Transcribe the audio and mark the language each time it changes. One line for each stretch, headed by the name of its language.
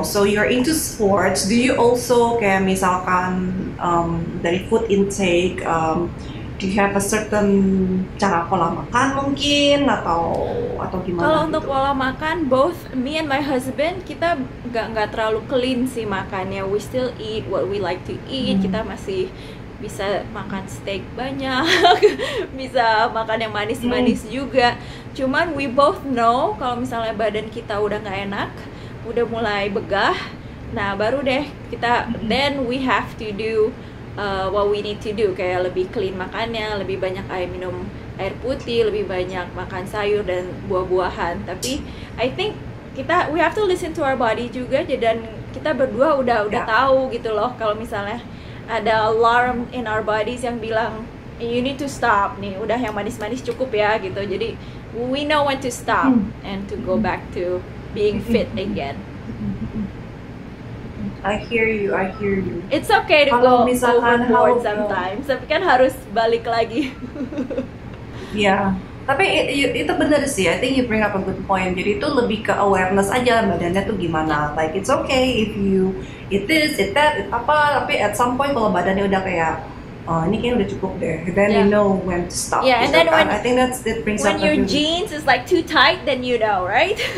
English: So you're into sports. Do you also
Indonesian: kayak misalkan dari
English: food intake, do you have a certain
Indonesian: cara pola makan mungkin atau gimana? Kalau gitu? untuk pola makan,
English: both me and my husband,
Indonesian: kita nggak terlalu clean sih makannya.
English: We still eat what we like to eat.
Indonesian: Kita masih bisa makan steak banyak, bisa makan yang manis-manis juga. Cuman
English: we both know
Indonesian: kalau misalnya badan kita udah nggak enak, udah mulai begah, nah baru deh kita,
English: then we have to do
Indonesian: what we need to do, kayak lebih clean makannya, lebih banyak minum air putih, lebih banyak makan sayur dan buah-buahan. Tapi I think we have to listen to our body juga, dan kita berdua udah tahu gitu loh, kalau misalnya ada alarm in our bodies yang bilang
English: you need to stop
Indonesian: nih, udah yang manis-manis cukup ya gitu.
English: Jadi we know when to stop and to go back to being fit again. I hear you. It's okay to go overboard sometimes,
Indonesian: tapi kan harus balik lagi.
English: Yeah.
Indonesian: Tapi itu benar sih,
English: I think you bring up a good point.
Indonesian: Jadi itu lebih ke awareness aja badannya tuh gimana.
English: Like it's okay if you eat this, eat that, apa.
Indonesian: Tapi at some point kalau badannya udah kayak, oh ini kayaknya udah cukup deh.
English: Then you know when to stop. Yeah, and then when I think that brings up when your jeans is like too tight, then you know, right?